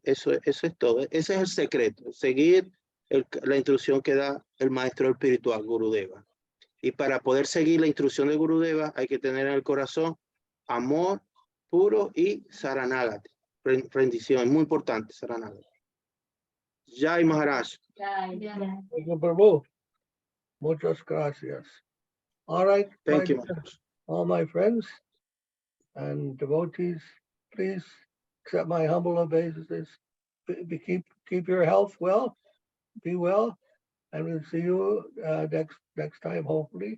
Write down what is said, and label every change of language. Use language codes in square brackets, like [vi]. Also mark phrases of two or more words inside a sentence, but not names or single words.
[es] Eso es todo. Ese es el secreto, seguir la instrucción que da el maestro espiritual, Gurudeva. Y para poder seguir la instrucción de Gurudeva hay que tener en el corazón amor puro y saranagati, rendición. Es muy importante, [hi] saranagati. Jai Maharaj. [es] Prabhu. Muchas gracias. [en] All right, Thank you, Maharaj. all my friends and devotees, please accept my humble obeisances. Keep your health well, be well, and we'll see you next time, hopefully.